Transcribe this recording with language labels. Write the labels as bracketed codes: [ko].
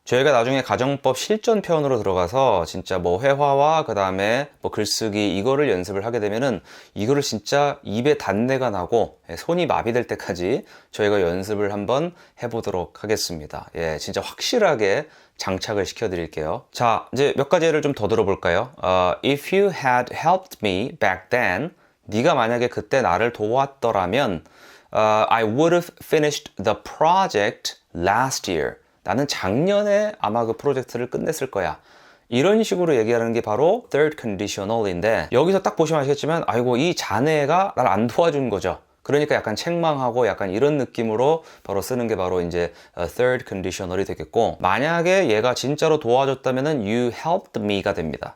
[ko] 저희가 나중에 가정법 실전 편으로 들어가서 진짜 뭐 회화와 그 다음에 뭐 글쓰기 이거를 연습을 하게 되면은 이거를 진짜 입에 단내가 나고 손이 마비될 때까지 저희가 연습을 한번 해보도록 하겠습니다. 예, 진짜 확실하게 장착을 시켜 드릴게요. 자, 이제 몇 가지 예를 좀 더 들어볼까요? [en] If you had helped me back then, [ko] 네가 만약에 그때 나를 도왔더라면 [en] I would have finished the project last year. [ko] 나는 작년에 아마 그 프로젝트를 끝냈을 거야. 이런 식으로 얘기하는 게 바로 third conditional인데 여기서 딱 보시면 아시겠지만 아이고 이 자네가 날 안 도와준 거죠. 그러니까 약간 책망하고 약간 이런 느낌으로 바로 쓰는 게 바로 이제 third conditional이 되겠고, 만약에 얘가 진짜로 도와줬다면은 [en] you helped me [ko] 가 됩니다.